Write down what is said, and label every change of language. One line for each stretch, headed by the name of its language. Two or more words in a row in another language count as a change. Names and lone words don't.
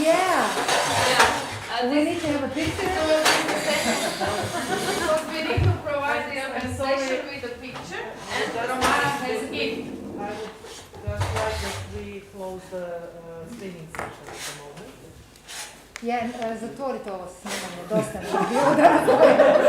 English: Yeah. We need to have a picture. Because we need to provide the organization with a picture, and Romana has a gift. I would just like that we close the streaming session at the moment. Yeah,
Serbian: zatvorite ovo snimanje, dosta nam je bilo da